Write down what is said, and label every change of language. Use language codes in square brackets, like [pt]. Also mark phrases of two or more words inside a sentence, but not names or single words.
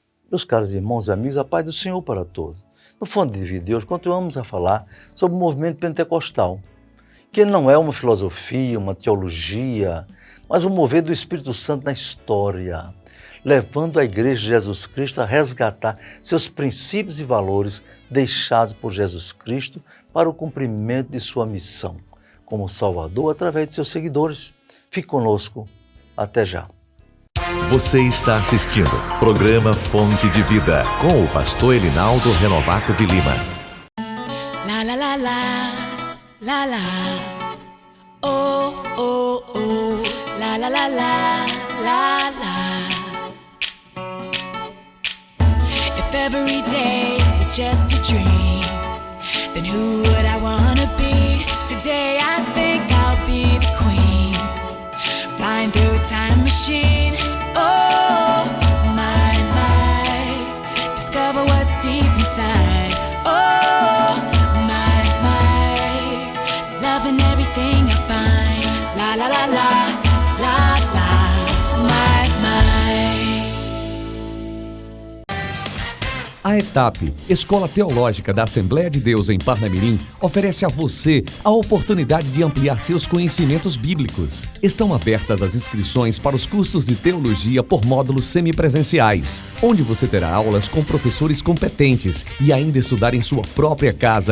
[pt] Meus caros irmãos e amigos, a paz do Senhor para todos. No Fonte de Vida de hoje, continuamos a falar sobre o movimento pentecostal, que não é uma filosofia, uma teologia, mas um mover do Espírito Santo na história, levando a Igreja de Jesus Cristo a resgatar seus princípios e valores deixados por Jesus Cristo para o cumprimento de sua missão como Salvador através de seus seguidores. Fique conosco. Até já. Você está assistindo o programa Fonte de Vida com o pastor Elinaldo Renovato de Lima. La la la la, la la, oh oh oh, la la la la, la la. [en] If every day is just a dream, then who would I wanna be? Today I think I'll be the queen, flying through a time machine. Oh, my, discover what's deep inside. Oh, my, loving everything I find. La la la la, la la, my. [pt] A ETAP, Escola Teológica da Assembleia de Deus em Parnamirim, oferece a você a oportunidade de ampliar seus conhecimentos bíblicos. Estão abertas as inscrições para os cursos de teologia por módulos semipresenciais, onde você terá aulas com professores competentes e ainda estudar em sua própria casa.